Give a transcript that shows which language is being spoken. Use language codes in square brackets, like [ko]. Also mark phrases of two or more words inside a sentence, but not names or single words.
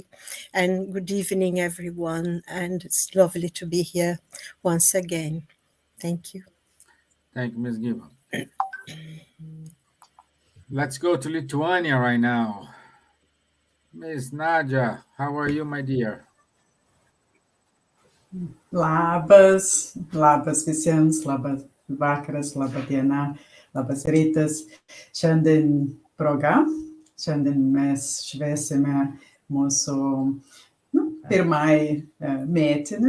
[en] And good evening, everyone. And it's lovely to be here once again. Thank you. Thank you, Ms. Gibbons. Let's go to Lithuania right now. Ms. Nadja, how are you, my dear? [lt] Labas, labas visiems, labas vakaras, laba diena, labas rytas. Šiandien proga, šiandien mes švęsime mūsų pirmąjį metinį.